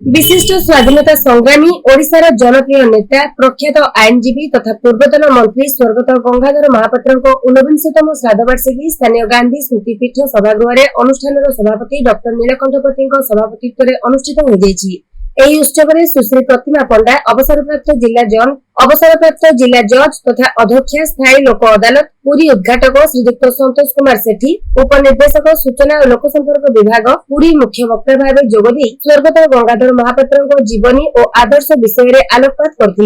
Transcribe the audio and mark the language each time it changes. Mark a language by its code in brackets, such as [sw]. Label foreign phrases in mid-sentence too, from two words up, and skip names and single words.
[or] ବିଶିଷ୍ଟ ସ୍ୱାଧୀନତା ସଂଗ୍ରାମୀ ଓଡ଼ିଶାର ଜନପ୍ରିୟ ନେତା ପ୍ରଖ୍ୟାତ ଆଇନଜୀବୀ ତଥା ପୂର୍ବତନ ମନ୍ତ୍ରୀ ସ୍ୱର୍ଗତ ଗଙ୍ଗାଧର ମହାପାତ୍ର ଊନବିଂଶତମ ଶ୍ରାଦ୍ଧବାର୍ଷିକୀ ସ୍ଥାନୀୟ ଗାନ୍ଧୀ ସ୍ମୃତିପୀଠ ସଭାଗୃହ ଅନୁଷ୍ଠାନ ସଭାପତି ଡକ୍ଟର ନୀଳକଣ୍ଠପତି ସଭାପତିତ୍ୱ ଅନୁଷ୍ଠିତ ହୋଇ ଯାଇଛି। ଏହି ଉତ୍ସବରେ ସୁଶ୍ରୀ ପ୍ରତିମା ପଣ୍ଡା ଅବସରପ୍ରାପ୍ତ ଜିଲ୍ଲା ଜଜ୍ ତଥା ଅଧ୍ୟକ୍ଷା ସ୍ଥାୟୀ ଲୋକ ଅଦାଲତ ପୁରୀ ଉଦ୍ଘାଟକ ଶ୍ରୀଯୁକ୍ତ ସନ୍ତୋଷ କୁମାର ସେଠୀ ଉପନିର୍ଦ୍ଦେଶକ ସୂଚନା ଓ ଲୋକସମ୍ପର୍କ ବିଭାଗ ପୁରୀ ମୁଖ୍ୟ ବକ୍ତା ଭାବେ ଯୋଗଦେଇ ସ୍ୱର୍ଗତ ଗଙ୍ଗାଧର ମହାପାତ୍ରଙ୍କ ଜୀବନୀ ଓ ଆଦର୍ଶ ବିଷୟରେ ଆଲୋକପାତ କରିଥିଲେ।